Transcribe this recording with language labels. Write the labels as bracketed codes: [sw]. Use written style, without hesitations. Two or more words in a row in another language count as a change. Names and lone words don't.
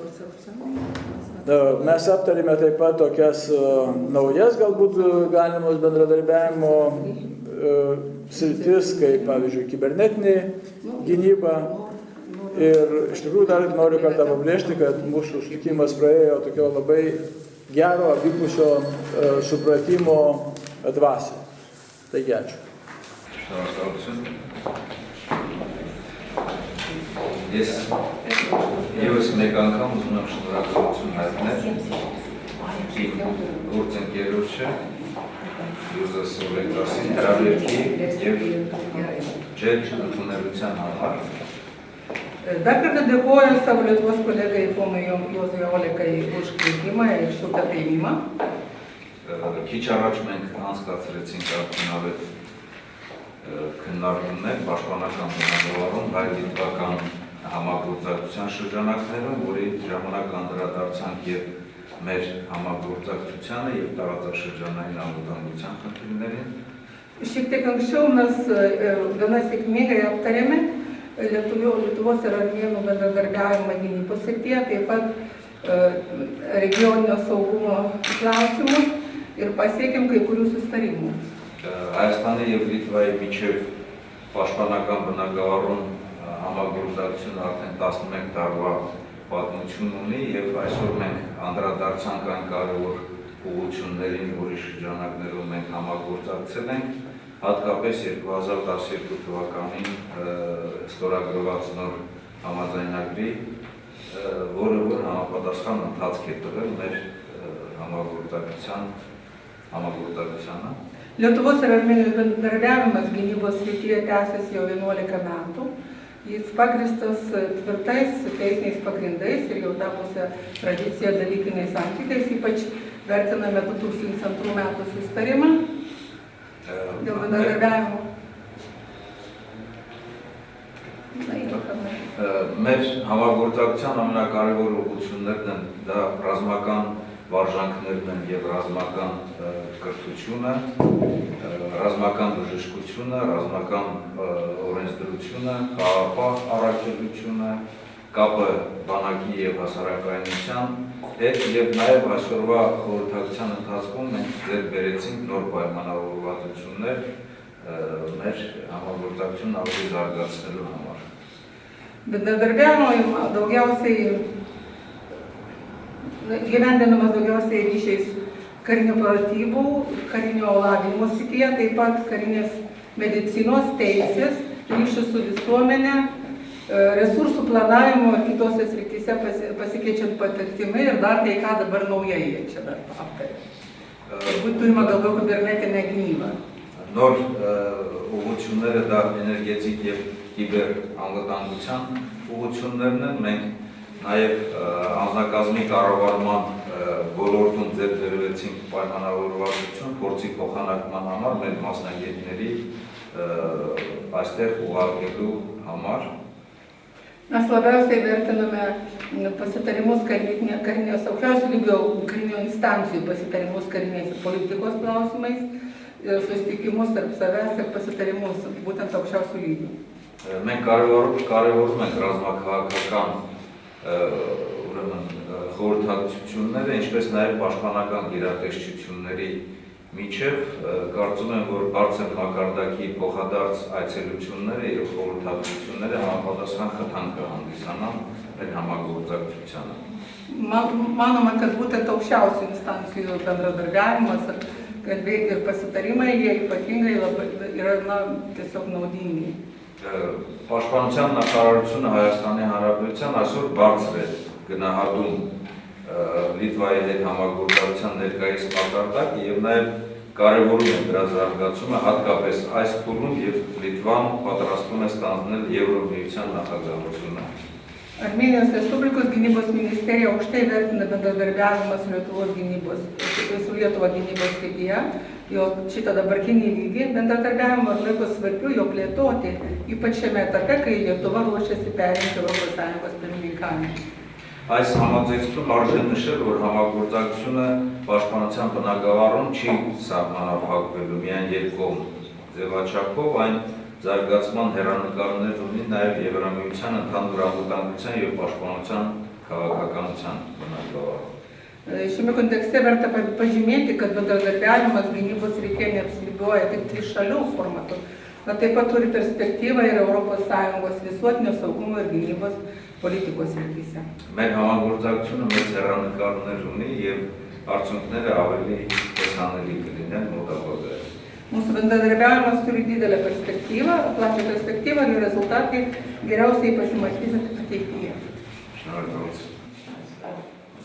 [lt] Mes aptarėme taip pat tokias naujas galbūt galimos bendradarbiavimo sritis, kaip pavyzdžiui kibernetinė gynyba. Ir iš tikrųjų dar noriu kartą pabrėžti, kad mūsų susitikimas praėjo tokio labai gero abipusio supratimo dvasią. Taigi ačiū. [hy] Ես ևս մեկ անգամ ուզում եմ շնորհակալություն հայտնել իմ գործընկերոջը Յուզա Սովետասին հրավերքի եւ ջետ ընդունելության համար. [lt] Dar kartą dėkoju savo Lietuvos kolegai ponui Juozui Olekai už kvietimą ir šiltą priėmimą. [hy] Քիչ առաջ մենք անցկացրեցինք արդյունավետ քննարկումներ պաշտպանական բնագավառում հայ-լիտվական համագործակցության շրջանակներում, որի ժամանակ անդրադարձանք եւ մեր համագործակցությանը եւ տարածաշրջանային անվտանգության խնդիրներին։ [lt] Šiek tiek anksčiau mes gana sėkmingai aptarėme Lietuvos ir Armėnų bendradarbiavimą gynybos srityje, taip pat regioninio saugumo klausimus ir pasiekėm kai kurių susitarimų. [hy] Հայաստանի եւ Լիտվայի միջև պաշտպանական բնագավառում համագործակցությունը արդեն 11 տարվա պատմություն ունի եւ այսօր մենք անդրադարձանք այն կարևոր ուղղություններին, որի շրջանակներում մենք համագործակցել ենք, հատկապես 2012 թվականին ստորագրված նոր համաձայնագրի, որը համապատասխան ընթացք է տվել մեր համագործակցությանը։ [lt] Lietuvos ir Armėnijos bendradarbiavimas gynybos srityje tęsiasi jau 11 metų. Jis pagristas tvirtais teisiniais pagrindais ir jau tapusią tradiciją dalykiniais santykiais, ypač vertiname 2002 metų susitarimą dėl bendradarbiavimo. [hy] Մեր համագործակցության ամենակարևոր ուղղություններն են դա ռազմական վարժանքներն են եւ ռազմական կրթությունը, ռազմական բժշկությունը, ռազմական օրենսդրությունը, խաղաղապահ առաքելությունը, կապը բանակի եւ հասարակայնության հետ եւ նաեւ այսօրվա խորհրդակցության ընթացքում մենք ձեռք բերեցինք նոր պայմանավորվածություններ մեր համագործակցությունն ավելի զարգացնելու համար։ [lt] Gyvendinamas daugiausiai ryšiais karinio pratybų, karinio lavinimo srityje, taip pat karinės medicinos teisės, ryšių su visuomenė, resursų planavimo ir kitose srityse pasikeičiant patirtimi ir dar tai, ką dabar naujai jie čia dar aptarė. Turbūt turime galvoje kibernetinę gynybą. [hy] Նոր ուղղությունները դա էներգետիկ եւ կիբեր անվտանգության ուղղություններն են, մենք նաև անձնակազմի կառավարման ոլորտում ձեռք բերվեցինք պայմանավորվածություն փորձի փոխանակման համար մեր մասնագետների այստեղ ուղարկելու համար։ [lt] Mes labiausiai vertiname pasitarimus karinės aukščiausių lygio karinių instancijų pasitarimus karinės ir politikos klausimais, susitikimus tarp savęs ir pasitarimus būtent aukščiausių lygių. [hy] Մենք կարևորում ենք ռազմաքաղաքական խորհրդակցությունները, ինչպես նաև պաշտպանական գերատեսչությունների միջև, կարծում եմ, որ բարձր մակարդակի փոխադարձ այցելությունները եւ խորհրդակցությունները համապատասխան խթան կհանդիսանան մեր համագործակցությանը։ [lt] Manoma, kad būtent aukščiausių instancijų bendradarbiavimas ir pasitarimai, jie ypatingai yra tiesiog naudingi. [hy] Պաշտպանության նախարարությունը Հայաստանի Հանրապետության այսօր բարձր է գնահատում Լիտվայի հետ համագործակցության ներկայիս մակարդակը եւ նաեւ կարեւորում է դրա զարգացումը, հատկապես այս փուլում եւ Լիտվան պատրաստվում է ստանձնել Եվրոմիության նախագահությունը։ [lt] Armėnijos Respublikos gynybos ministerija aukštai vertina bendradarbiavimą su Lietuva gynybos srityje, jo šitą dabartinį lygį bendradarbiavimo ir laiko svarbiu jo plėtoti, ypač šiame etape, kai Lietuva ruošiasi perimti ES pirmininkavimą. [hy] Այս համաձայնությունում արժե նշել, որ համագործակցությունը պաշտպանության բնագավառում չի սահմանափակվելու միայն երկկողմ ձևաչափով, այն զարգացման հեռանկարներ ունի նաև Եվրամիության ընդհանուր անվտանգության եւ պաշտպանության քաղաքականության բնագավառում։ [lt] Šiame kontekste verta pažymėti, kad bendradarbiavimas gynybos srityje neapsiriboja tik trišalių formatų, bet taip pat turi perspektyvą ir ES visuotinio saugumo ir gynybos politikos srityse. [hy] Մեր համագործակցությունը մեծ հեռանկարներ ունի եւ արդյունքները ավելի տեսանելի կլինեն մոտակայքում։ [lt] Mūsų bendradarbiavimas turi didelę perspektyvą, plačią perspektyvą ir rezultatai geriausiai pasimatys ateityje. [hy] Շնորհակալություն։